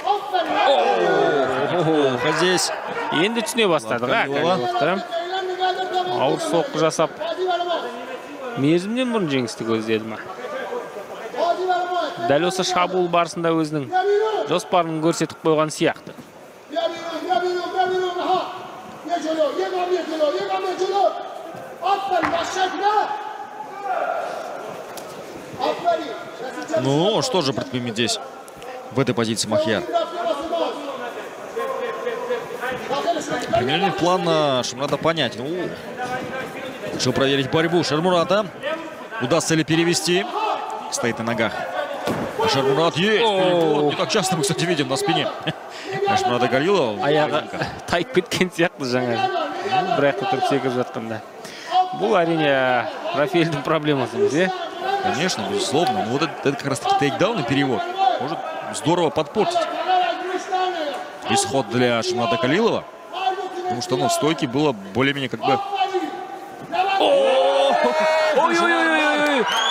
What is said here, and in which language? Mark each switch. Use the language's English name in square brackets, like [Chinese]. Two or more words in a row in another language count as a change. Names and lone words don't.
[Russian] Здесь [Kazakh] Енді түсіне бастады. Калиловты. Ауыр соққы жасап, мерзімнен бұрын жеңісті көздеді ма? Дәл осы шабуыл барысында өзінің жоспарын көрсетіп қойған сияқты. [Russian] Ну, что же предпримет здесь, в этой позиции Махьяр? Примерный план, что надо понять. Ну, решил проверить борьбу Шермурата. Удастся ли перевести? Стоит на ногах. Шермурат есть. Не так часто мы, кстати, видим на спине. Шермурата Калилова. [Kazakh] Аяғы тайып кеткен сияқты жаңа. Бірақ тұрып секіріп жатқанда. Бұл әрине Рафаэльдің проблемасы емес, [Russian] Конечно, безусловно. Но вот это как раз таки тейкдаун и перевод может здорово подпортить исход для Шермурата Калилова. Потому что, в стойке было более-менее как бы... Ой-ой-ой-ой!